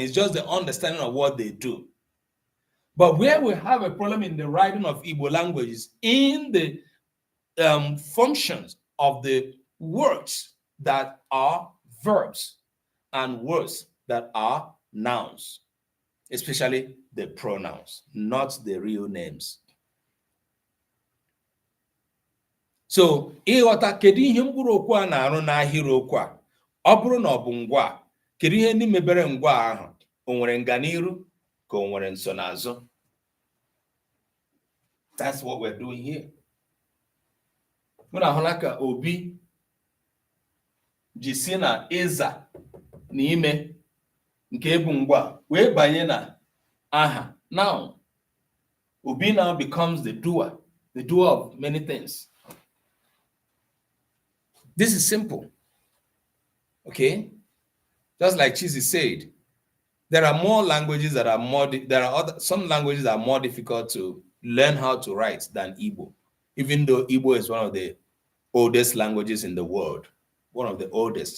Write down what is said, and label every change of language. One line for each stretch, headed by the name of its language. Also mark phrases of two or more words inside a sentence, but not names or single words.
English: It's just the understanding of what they do. But where we have a problem in the writing of Igbo languages, in the functions of the words that are verbs and words that are nouns, especially the pronouns, not the real names. So,
Igbo: ịghọta kedu ihe mkpụrụokwu a na-arụ n'ahịrịokwu a, ọ bụrụ na ọ bụ ngwa, kedu ihe ndị mebere ngwa ahụ? O nwere nganiru ka o nwere nsonaazụ?
English: That's what we're doing here.
Igbo: Mụ na ahụla ka Obi ji si na ịza n'ime nke ebu ngwa wee banye na aha.
English: Now, Obi now becomes the doer of many things. This is simple. Okay? Just like Chizi said, there are more languages that are more, some languages that are more difficult to learn how to write than Igbo, even though Igbo is one of the oldest languages in the world, one of the oldest.